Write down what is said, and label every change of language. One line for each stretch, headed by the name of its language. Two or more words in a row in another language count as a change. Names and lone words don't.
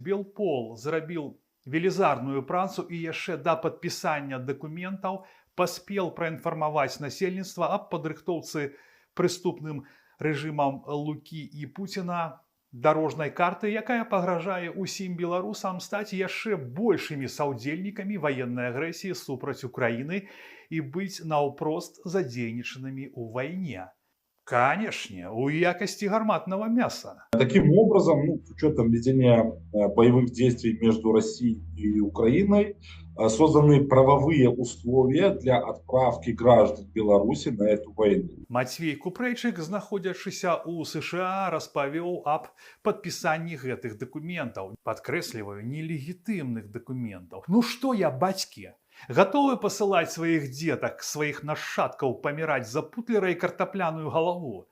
Belarusian: Белпол зрабіў велізарную працу і яшчэ да падпісання дакументаў паспеў праінфармаваць насельніцтва аб падрыхтоўцы прыступным рэжымам Лукі і Пуціна дарожнай карты, якая пагражае ўсім беларусам стаць яшчэ большымі саўдзельнікамі ваеннай агрэсіі супраць Украіны і быць наўпрост задзейнічанымі ў вайне. Канешне, у якости гарматного мяса.
Russian: Таким образом, с учетом ведения боевых действий между Россией и Украиной, созданы правовые условия для отправки граждан Беларуси на эту войну.
Belarusian: Мацвей Купрэйчык, знаходзячыся ў США, распавёў аб падпісанні гэтых дакументаў. Падкрэсліваю, нелегітымных дакументаў. Ну што я, бацькі? Гатовы пасылаць сваіх дзетак, сваіх нашчадкаў паміраць за путлера і картапляную галаву?